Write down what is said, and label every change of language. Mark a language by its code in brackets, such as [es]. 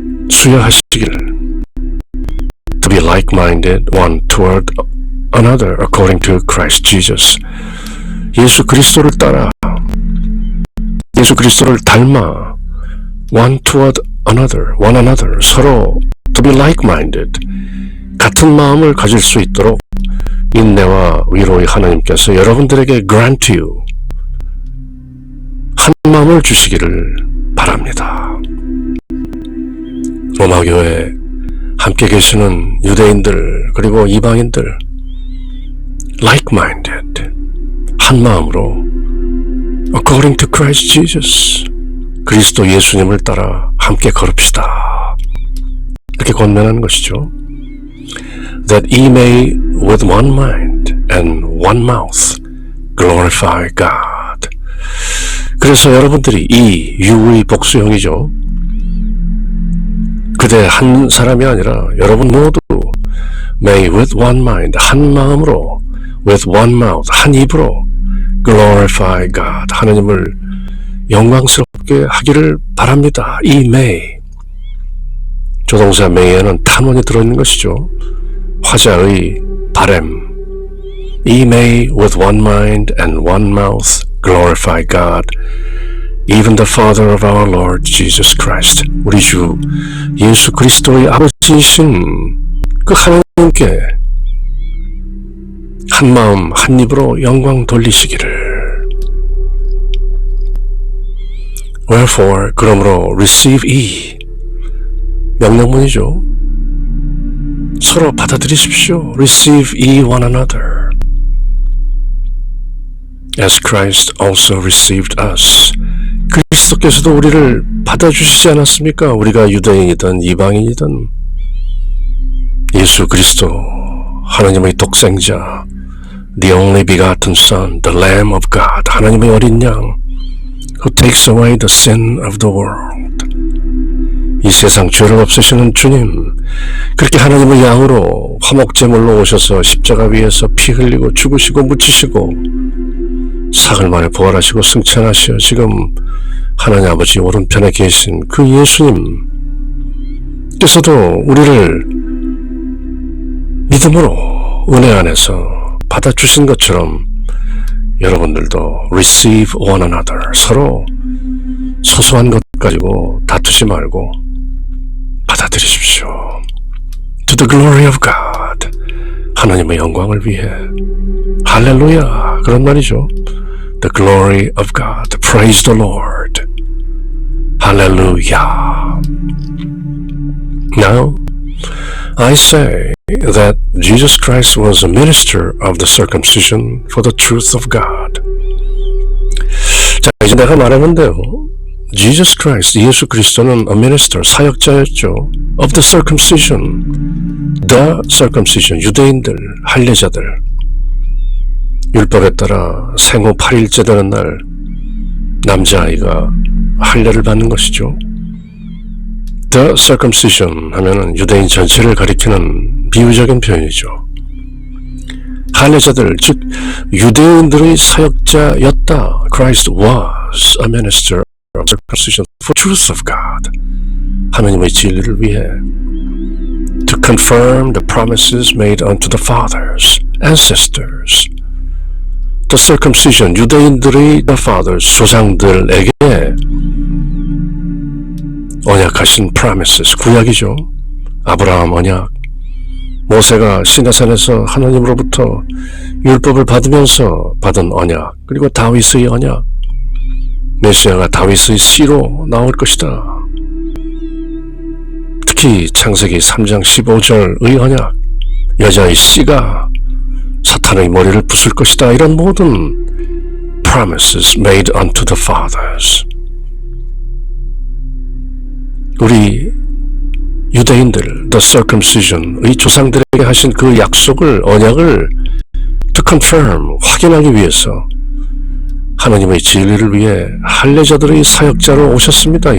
[ko] 수여하시기를, [en] to be like-minded one toward another according to Christ Jesus, [ko] 예수 그리스도를 따라, 예수 그리스도를 닮아 [en] one toward another, one another, [ko] 서로 [en] to be like-minded, [ko] 같은 마음을 가질 수 있도록 인내와 위로의 하나님께서 여러분들에게 [en] grant you, [ko] 한 마음을 주시기를 바랍니다. 로마교회에 함께 계시는 유대인들 그리고 이방인들 [en] like-minded, [ko] 한 마음으로 [en] according to Christ Jesus, [ko] 그리스도 예수님을 따라 함께 걸읍시다. 이렇게 권면하는 것이죠. [en] That ye may with one mind and one mouth glorify God. [ko] 그래서 여러분들이 이 유의 복수형이죠. 그대 한 사람이 아니라 여러분 모두 [en] may with one mind, [ko] 한 마음으로, [en] with one mouth, [ko] 한 입으로 [en] glorify God, [ko] 하나님을 영광스럽게 하기를 바랍니다. 이 may, 조동사 may에는 탐원이 들어있는 것이죠. 화자의 바램. [en] 이 may with one mind and one mouth glorify God, even the Father of our Lord Jesus Christ. [ko] 우리 주 예수 그리스도의 아버지이신 그 하나님께 한 마음 한 입으로 영광 돌리시기를. [en] Wherefore, [ko] 그러므로 [en] receive ye, [ko] 명령문이죠. 서로 받아들이십시오. [en] Receive ye one another, as Christ also received us. [ko] 그리스도께서도 우리를 받아주시지 않았습니까? 우리가 유대인이든 이방인이든 예수 그리스도, 하나님의 독생자, [en] the only begotten Son, the Lamb of God, [ko] 하나님의 어린 양, [en] who takes away the sin of the world. [ko] 이 세상 죄를 없애시는 주님, 그렇게 하나님의 양으로 화목제물로 오셔서 십자가 위에서 피 흘리고 죽으시고 묻히시고 사흘 만에 부활하시고 승천하시어 지금 하나님 아버지 오른편에 계신 그 예수님께서도 우리를 믿음으로 은혜 안에서 받아주신 것처럼 여러분들도 [en] receive one another, [ko] 서로 소소한 것 가지고 다투지 말고 받아들이십시오. [en] To the glory of God, [ko] 하나님의 영광을 위해. 할렐루야, 그런 말이죠. [en] The glory of God, praise the Lord. Hallelujah. Now, I say that Jesus Christ was a minister of the circumcision for the truth of God. [ko] 자, 이제 내가 말하는데요. [en] Jesus Christ, [ko] 예수 그리스도는 [en] a minister, [ko] 사역자였죠. [en] of the circumcision, the circumcision, [ko] 유대인들, 할례자들. 율법에 따라 생후 8일째 되는 날 남자아이가 할례를 받는 것이죠. The circumcision 하면은 유대인 전체를 가리키는 비유적인 표현이죠. 할례자들, 즉 유대인들의 사역자였다. [en] Christ was a minister of circumcision for truth of God. [ko] 하나님의 진리를 위해. [en] To confirm the promises made unto the fathers, ancestors. The circumcision, [ko] 유대인들의 [en] the fathers, [ko] 조상들에게 언약하신 [en] promises, [ko] 구약이죠. 아브라함 언약, 모세가 시내산에서 하나님으로부터 율법을 받으면서 받은 언약, 그리고 다윗의 언약, 메시아가 다윗의 씨로 나올 것이다. 특히 창세기 3장 15절의 언약, 여자의 씨가 사탄의 머리를 부술 것이다. 이런 모든 [en] promises made unto the fathers. [ko] 우리 유대인들, the circumcision의 조상들에게 하신 그 약속을, 언약을 [en] to confirm, [ko] 확인하기 위해서 하나님의 진리를 위해 할례자들의 사역자로 오셨습니다.